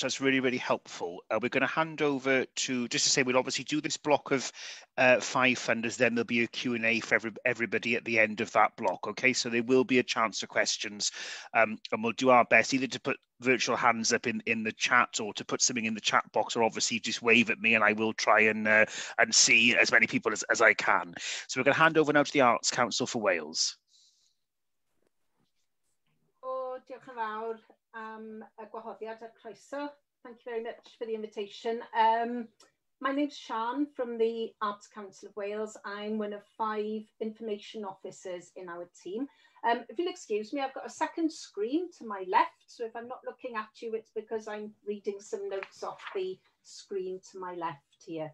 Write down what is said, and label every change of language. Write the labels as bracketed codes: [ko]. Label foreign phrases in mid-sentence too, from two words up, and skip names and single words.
[en] That's really, really helpful. We're going to hand over to, just to say, we'll obviously do this block of 5 funders, then there'll be a Q&A for everybody at the end of that block, okay? So there will be a chance for questions, and we'll do our best either to put virtual hands up in the chat or to put something in the chat box, or obviously just wave at me and I will try and see as many people as I can. So we're going to hand over now to the Arts Council for Wales. [cy] Oh, diolch yn fawr am y gwahoddiad a croeso. [en] Thank you very much for the invitation. My name's Sian from the Arts Council of Wales. I'm one of 5 information officers in our team. If you'll excuse me, I've got a second screen to my left. So if I'm not looking at you, it's because I'm reading some notes off the screen to my left here.